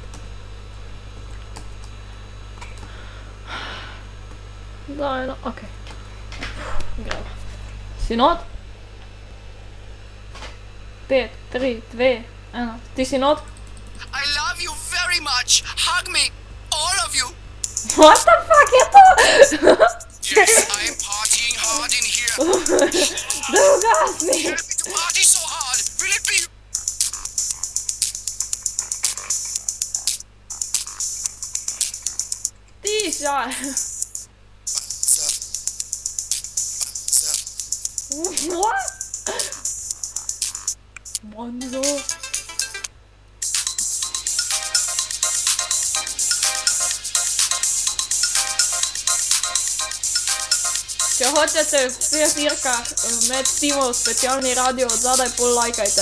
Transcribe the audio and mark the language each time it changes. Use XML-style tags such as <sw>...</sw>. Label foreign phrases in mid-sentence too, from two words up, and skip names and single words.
<sl>Daj, no, okej. Gremo. Si not? 5, 3, 2, 1. Ti si not?</sl> <en>I love you very much. Hug me, all of you. What the fuck</en> <sl>je to?</sl> <en>Yes, I am partying hard in here.</en> <sl>Da ugasni!</sl> <en>Help me to party so hard. Will it be?</en> <sl>Tiša! What? Monzo! Če hočete v vseh dirkah med Timov specialni radio od zadaj, pol lajkajte.</sl>